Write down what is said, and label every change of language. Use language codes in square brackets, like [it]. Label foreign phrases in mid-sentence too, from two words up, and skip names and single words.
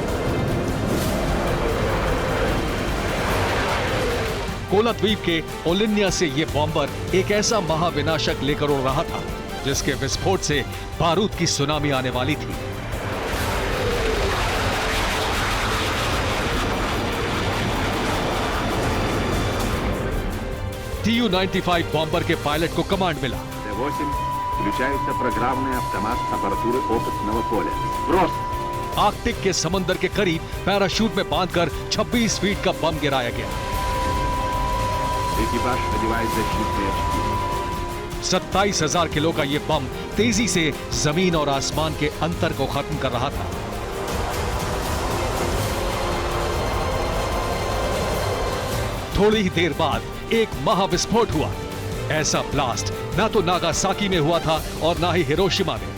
[hi] कोला द्वीप के ओलिन्या से यह बॉम्बर एक ऐसा महाविनाशक लेकर उड़ रहा था जिसके विस्फोट से बारूद की सुनामी आने वाली थी। Tu-95 बॉम्बर के पायलट को कमांड मिला। [ru] Включается программный автомат аппаратуры опытного поля. Просто. [hi] आर्कटिक के समंदर के करीब पैराशूट में बांधकर 26 फीट का बम गिराया गया। [ru] Экипаж надевает защитные очки. [hi] 27,000 किलो का यह बम तेजी से जमीन और आसमान के अंतर को खत्म कर रहा था। थोड़ी ही देर बाद एक महाविस्फोट हुआ। ऐसा ब्लास्ट ना तो नागासाकी में हुआ था और ना ही हिरोशिमा में।